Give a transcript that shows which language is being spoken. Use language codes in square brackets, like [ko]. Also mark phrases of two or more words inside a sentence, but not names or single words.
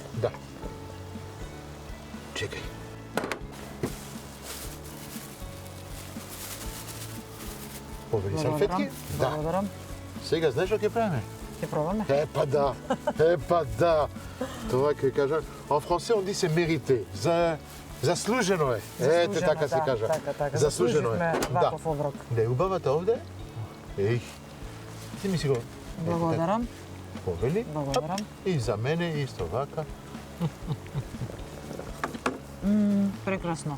[mk] Да. Чекај. Повели салфетки? Да. Благодарам. Сега знаеш што ќе правиме? Ќе пробаме? Епа да. Тоа ќе кажам. [fr] En français on dit c'est mérité. [mk] Заслужено е. Ете така се кажа. Така. Заслужено е. Заслуживме Да. ваков оброк. Да е убавата овде? Еј. Ти ми си го. Благодарам. Повели. Благодарам. И за мене исто вака. Прекрасно.